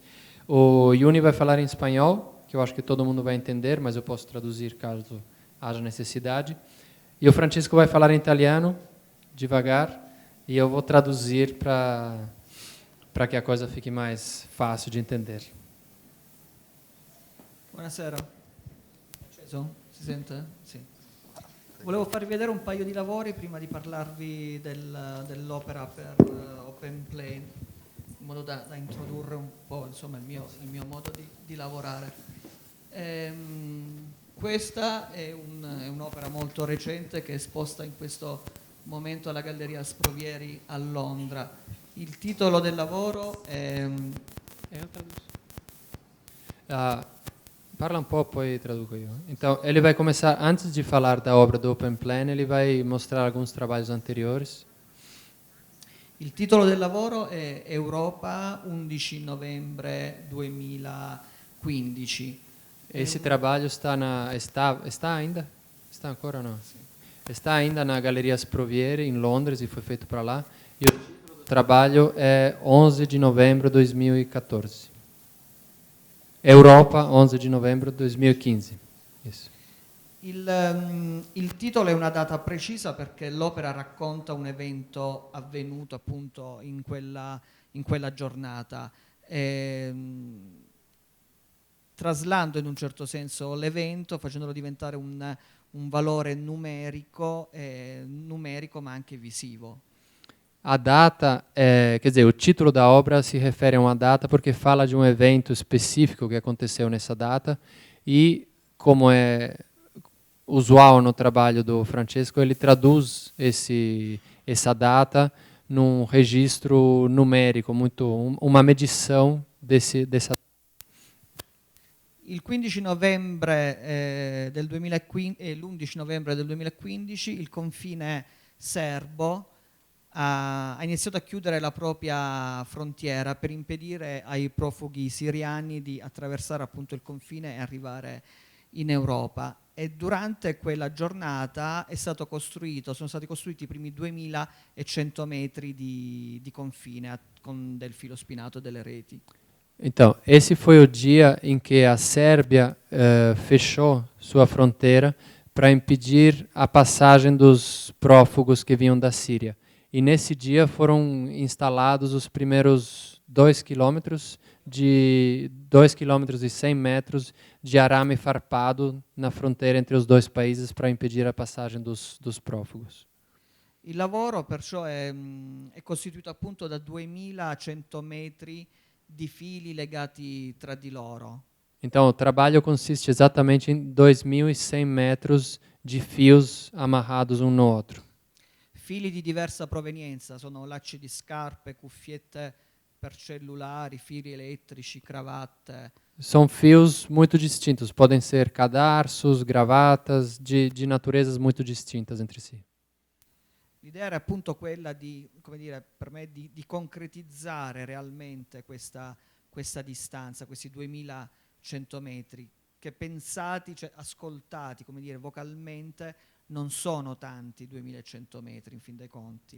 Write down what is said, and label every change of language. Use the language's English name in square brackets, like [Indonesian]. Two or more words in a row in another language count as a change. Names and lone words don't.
[Portuguese] O Yuni vai falar em espanhol, que eu acho que todo mundo vai entender, mas eu posso traduzir caso haja necessidade. E o Francisco vai falar em italiano, devagar, e eu vou traduzir para que a coisa fique mais fácil de entender. [Italian] Buonasera. Si sente? Sì. Volevo farvi vedere un paio di lavori prima di parlarvi dell'opera per Open Plane, in modo da introdurre un po', insomma, il mio modo di lavorare. Questa è un'opera molto recente che è esposta in questo momento alla Galleria Sprovieri a Londra. Il titolo del lavoro è... [Portuguese] Parla um pouco, [Italian] poi traduzo io. [Portuguese] Então, ele vai começar, antes de falar da obra do Open Plan, ele vai mostrar alguns trabalhos anteriores. [Italian] Il titolo del lavoro è Europa, 11 novembre 2015. [Portuguese] Esse trabalho está ainda? Está ancora ou não? Está ainda na Galeria Sprovieri, em Londres, e foi feito para lá. E o título do trabalho é 11 de novembro de 2014. [Italian] Europa, 11 di novembre 2015. Yes. Il titolo è una data precisa perché l'opera racconta un evento avvenuto appunto in quella giornata, traslando in un certo senso l'evento, facendolo diventare un valore numerico ma anche visivo. [Portuguese] A data, quer dizer, o título da obra se refere a uma data porque fala de um evento específico que aconteceu nessa data e, como é usual no trabalho do Francesco, ele traduz essa data num registro numérico, uma medição dessa. [Italian] Il 15 novembre del 2015 e l'11 novembre del 2015 il confine serbo ha iniziato a chiudere la propria frontiera per impedire ai profughi siriani di attraversare appunto il confine e arrivare in Europa. E durante quella giornata sono stati costruiti i primi 2100 metri di confine, con del filo spinato e delle reti. [Portuguese] Então, esse foi o dia em que a Sérvia fechou sua fronteira para impedir a passagem dos prófugos que vinham da Síria. E nesse dia foram instalados os primeiros 2 quilômetros de 2 quilômetros e 100 metros de arame farpado na fronteira entre os dois países para impedir a passagem dos prófugos. [Italian] Il lavoro perciò è costituito appunto da 2100 metri di fili legati tra di loro. [Portuguese] Então, o trabalho consiste exatamente em 2.100 metros de fios amarrados um no outro. [Italian] Fili di diversa provenienza, sono lacci di scarpe, cuffiette per cellulari, fili elettrici, cravatte. [Portuguese] São fios muito distintos, podem ser cadarços, gravatas, de naturezas muito distintas entre si. [Italian] L'idea era appunto quella di, come dire, per me di concretizzare realmente questa distanza, questi 2100 metri, che pensati, cioè ascoltati, come dire, vocalmente, non sono tanti 2100 metri in fin dei conti.